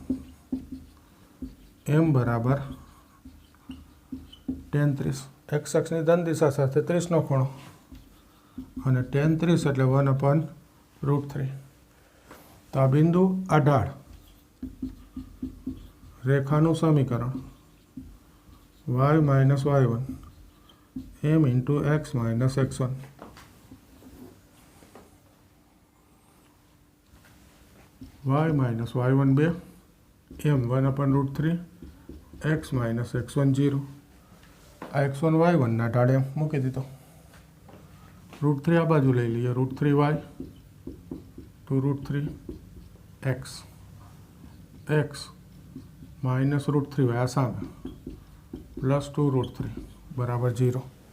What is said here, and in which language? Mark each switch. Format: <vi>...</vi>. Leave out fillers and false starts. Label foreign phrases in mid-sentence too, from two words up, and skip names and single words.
<gu>m બરાબર tan 30, એક્સ અક્ષની ધન દિશા સાથે 30નો ખૂણો અને tan 30 એટલે 1/√3. તો આ બિંદુ, આ ઢાળ, રેખાનું સમીકરણ y - y1 m × x - x1 y - y1 2 m 1/√3 x - x1 0. આ x1 y1 ના ઢાળે મૂકી દીધો. √3 આ બાજુ લઈ લઈએ, √3y to √3x x - √3y આ સામે પ્લસ 2√3 બરાબર 0.</gu>